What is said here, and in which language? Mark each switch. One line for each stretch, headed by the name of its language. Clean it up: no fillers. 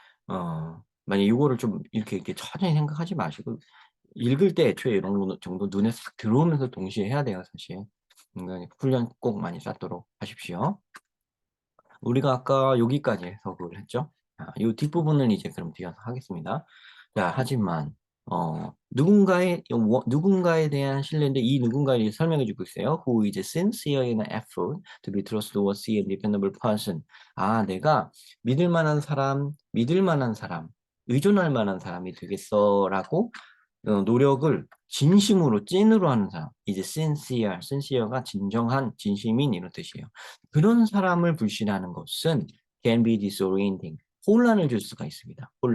Korean: 만약 이거를 좀 이렇게 천천히 생각하지 마시고 읽을 때 애초에 이런 거 정도 눈에 싹 들어오면서 동시에 해야 돼요, 사실. 그러니까 훈련 꼭 많이 쌓도록 하십시오. 우리가 아까 여기까지 해석을 했죠. 이 뒷부분을 이제 그럼 뒤에서 하겠습니다. 자, 하지만 누군가에 대한 신뢰인데 이 누군가에 대해 설명해 주고 있어요.
English: Who is sincere in effort to be trustworthy and dependable person.
Korean: 내가 믿을 만한 사람, 의존할 만한 사람이 되겠어라고 노력을 진심으로 찐으로 하는 사람 이제 sincere가 진정한 진심인 이런 뜻이에요. 그런 사람을 불신하는 것은
English: can be disorienting
Korean: 혼란을 줄 수가 있습니다.